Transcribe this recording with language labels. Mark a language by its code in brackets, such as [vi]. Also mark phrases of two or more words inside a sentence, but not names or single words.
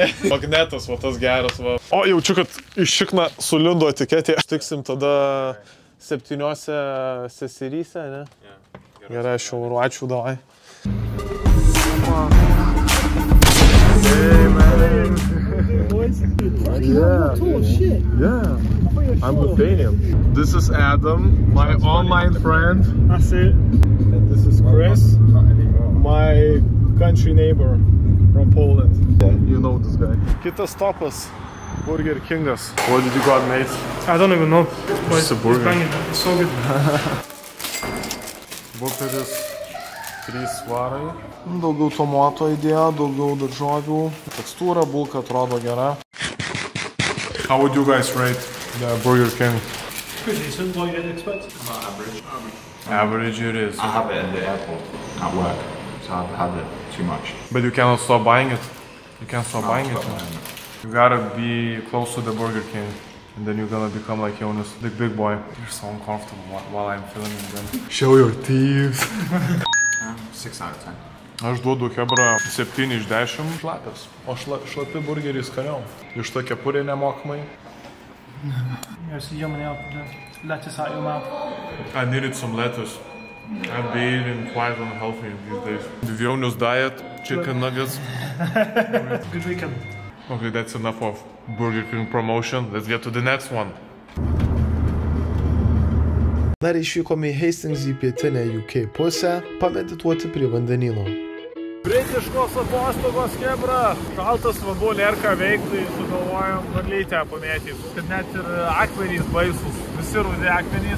[lt] Magnetas, va tas geras, va. O, jaučiu, kad iš šikna sulindo etiketė. Štiksim tada 7 seseryse, ne? Gerai, aš jau ačiū, davai. [en] Hey, man. Yeah. I'm Lithuanian. This is Adam, my online friend. That's it. And this is Chris, my country neighbor from Poland. Yeah. You know this guy. [lt] Kitas stopas, Burger Kingas. [en] What did you got, mate? I don't even know. It's a burger. It's so good. [lt] Buteris 3 svarai. Daugiau tomato įdėjo, daugiau daržovių. Tekstūra, bulka atrodo gera. [en] How would you guys rate the Burger King? Pretty decent, what you'd expect. Average. Average it is. I have it at the airport, at work, so I've had it too much. But you cannot stop buying it. You can't stop buying it. You gotta be close to the Burger King. And then you're gonna become like Jonas, the big boy. You're so uncomfortable while I'm filming them. Show your teeth. 6 out of 10. [lt] Aš duodu Hebra 7 iš 10 šlapias. O šlapi burgerį skaniau. Iš to kepurė nemokamai. [en] It's yummy out. Lettuce out your mouth. I needed some lettuce. I've been eating quite unhealthy these days. The Jonas diet, chicken nuggets. Good weekend. Okay, that's enough of Burger King promotion. Let's get to the next one. [lt] Dar išvykome į Hastings į pietinę UK pusę, pamedituoti prie vandenyno. Britiškos atostogos, Hebra. Šaltas vanduo, nėra ką veikti, sugalvojom varlytę pamėtyti. Kad net ir akmenys baisus, visi rudi akmenys.